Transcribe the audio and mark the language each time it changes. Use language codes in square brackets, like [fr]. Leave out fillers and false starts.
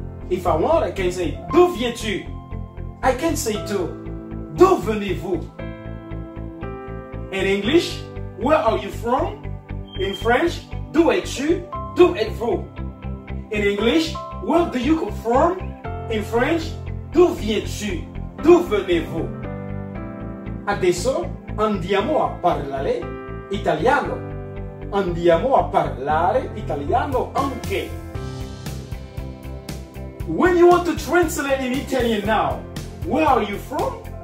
[en] If I want, I can say, [fr] d'où viens-tu? [en] I can say too, [fr] d'où venez-vous? [en] In English, where are you from? In French, [fr] d'où es-tu? D'où êtes-vous? [en] In English, where do you come from? In French, [fr] d'où viens-tu? D'où venez-vous? [it] Adesso andiamo a parlare italiano. Andiamo a parlare italiano anche. [en] When you want to translate in Italian now, where are you from?